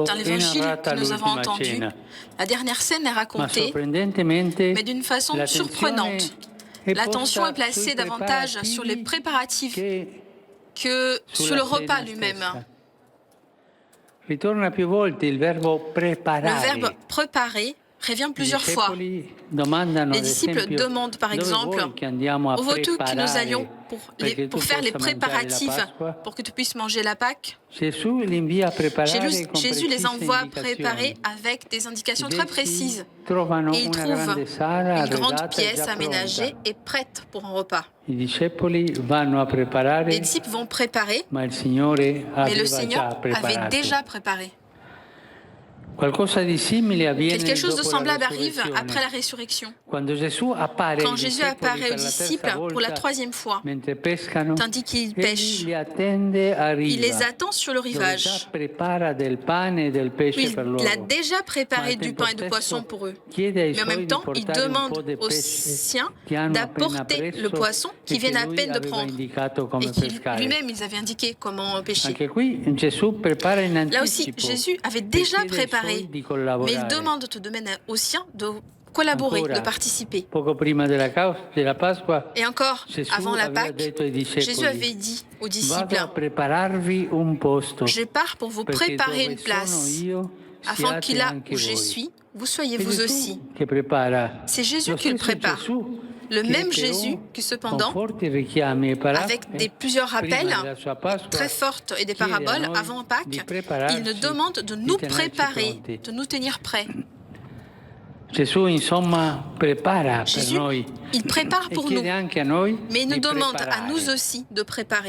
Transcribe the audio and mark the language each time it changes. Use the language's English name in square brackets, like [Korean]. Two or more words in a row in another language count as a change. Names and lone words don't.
[French] Dans [Italian] è [French] l'évangile [Italian] narrata [French] que nous avons [Italian] l'ultima [French] entendu, [Italian] cena, [French] la dernière scène est [Italian] ma [French] racontée, [Italian] sorprendentemente [French] mais d'une façon surprenante. L'attention est placée davantage sur les préparatifs que sur le repas lui-même. [Italian] Ritorna più volte il verbo [French] Le [Italian] preparare. [French] verbe préparer revient [Italian] I [French] plusieurs fois. [Italian] discepoli domandano, [French] Les [Italian] ad [French] disciples [Italian] esempio, [French] demandent par [Italian] dove [French] exemple, [Italian] vuoi che andiamo a [French] où veux-tu que nous [Italian] preparare [French] allions [Italian] perché tu [French] pour faire les [Italian] possa mangiare la [French] préparatifs [Italian] Pasqua? [French] pour que tu puisses manger la Pâque? [Italian] Gesù li invia a preparare con [French] Jésus les [Italian] precise [French] envoie [Italian] indicazioni. [French] préparer avec des indications très précises. [Italian] Trovano [French] Et ils [Italian] una [French] trouvent [Italian] grande sala [French] une grande [Italian] arredata e [French] pièce [Italian] già [French] aménagée [Italian] pronta. [French] et prête pour un repas. [Italian] I discepoli vanno a preparare, [French] Les disciples vont préparer, [Italian] ma il Signore [French] mais le [Italian] aveva già [French] Seigneur avait [Italian] preparato. [French] déjà préparé. [Italian] Qualcosa di simile avviene [French] Quelque chose de [Italian] dopo la [French] semblable arrive [Italian] resurrezione. [French] après la résurrection. [Italian] Quando Gesù appare [French] Quand [Italian] ai [French] Jésus [Italian] discepoli [French] apparaît [Italian] per [French] aux [Italian] la terza [French] disciples pour la [Italian] volta, [French] troisième fois, [Italian] mentre pescano, [French] tandis qu'ils [Italian] egli [French] pêchent, [Italian] li attende a riva, [French] il les attend sur le [Italian] dove già [French] rivage. [Italian] prepara del pane e del pesce [French] Il [Italian] per loro. [French] a déjà préparé [Italian] Ma al [French] du [Italian] tempo [French] pain et du [Italian] stesso [French] poisson pour eux. [Italian] chiede ai [French] Mais en [Italian] suoi [French] même [Italian] di [French] temps, il [Italian] portare un po' [French] demande [Italian] di [French] aux [Italian] pesce [French] siens [Italian] che hanno appena [French] d'apporter [Italian] preso [French] le poisson [Italian] e [French] qu'ils [Italian] che [French] viennent à [Italian] lui [French] peine de [Italian] aveva [French] prendre. [Italian] indicato come [French] Et qu'il [Italian] pescare. [French] lui-même, ils avaient indiqué comment pêcher. [Italian] Anche qui Gesù prepara in [French] Là aussi, [Italian] anticipo [French] Jésus avait [Italian] e [French] déjà [Italian] chiede ai [French] préparé, [Italian] suoi di [French] mais il [Italian] collaborare. [French] demande tout de même aux siens de collaborer, [Italian] Ancora, [French] de participer. [Italian] poco prima della Pasqua, [French] Et encore, [Italian] Gesù [French] avant la [Italian] aveva [French] Pâque, [Italian] detto ai discepoli, [French] Jésus avait dit aux disciples, [Italian] vado a prepararvi un posto, [French] je pars pour vous [Italian] perché [French] préparer [Italian] dove [French] une place, [Italian] sono io, [French] afin que [Italian] siate [French] là [Italian] anche [French] où je [Italian] voi. [French] suis, vous soyez [Italian] È [French] vous [Italian] Gesù [French] aussi. [Italian] che prepara. [French] C'est Jésus [Italian] Lo [French] qui le [Italian] stesso [French] prépare. [Italian] Gesù [French] le même Jésus qui cependant, avec plusieurs rappels très fortes et des paraboles avant Pâques, il nous demande de nous préparer, de nous tenir prêts. Jésus, il prépare pour nous, mais il nous demande à nous aussi de préparer.